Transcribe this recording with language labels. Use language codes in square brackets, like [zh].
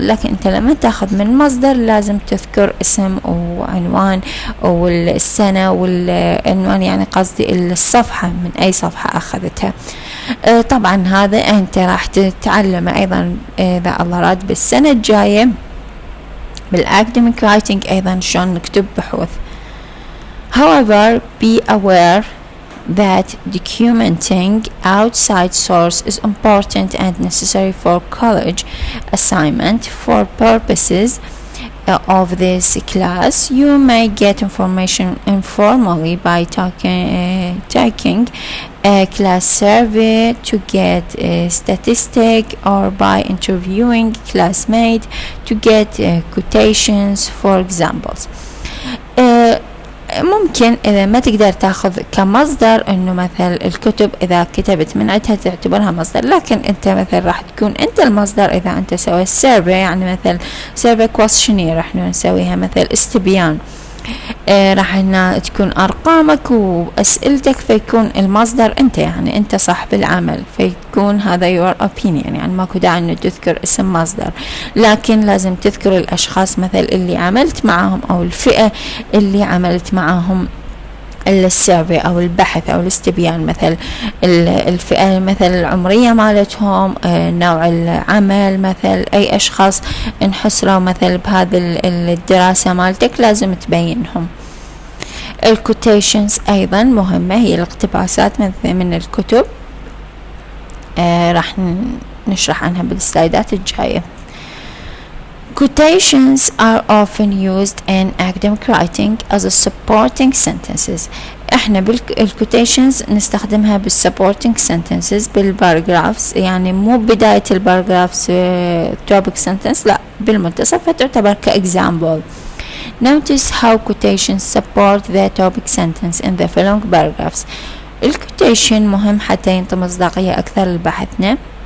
[ar] لكن أنت لما تأخذ من مصدر لازم تذكر اسم وعنوان والسنة والعنوان، يعني قصدي الصفحة من أي صفحة أخذتها. طبعا هذا أنت راح تتعلم أيضا إذا الله راد بالسنة الجاية بالacademic writing أيضا شلون نكتب بحوث. [en] However, be aware that documenting outside source is important and necessary for college assignment. For purposes of this class, you may get information informally by taking a class survey to get a statistic, or by interviewing classmates to get quotations for examples. [ar] ممكن إذا ما تقدر تاخذ كمصدر إنه مثل الكتب إذا كتبت من عندها تعتبرها مصدر، لكن أنت مثل راح تكون أنت المصدر إذا أنت سويت سيرفي، يعني مثل سيرفي كويشنير راح نسويها مثل استبيان، راح إنها تكون أرقامك وأسئلتك، فيكون المصدر أنت، يعني أنت صاحب العمل، فيكون هذا [en] your opinion، [ar] يعني ماكو داعي إنه تذكر اسم مصدر، لكن لازم تذكر الأشخاص مثل اللي عملت معهم أو الفئة اللي عملت معهم السيرفي أو البحث أو الاستبيان، مثل الفئة مثل العمرية مالتهم، نوع العمل، مثل أي أشخاص انحصروا مثل بهذه الدراسة مالتك لازم تبينهم. الكوتيشنز أيضا مهمة، هي الاقتباسات من الكتب، راح نشرح عنها بالسلايدات الجاية. [en] Quotations are often used in academic writing as a supporting sentences. [ar] احنا بالquotations نستخدمها بالsupporting sentences بالباراجرافز، يعني مو بداية الباراجرافز topic sentence، لا بالمنتصف، فتعتبر كexample. [en] Notice how quotations support the topic sentence in the following paragraphs. [ar] الquotation مهم حتى ينطي مصداقية أكثر لبحثنا.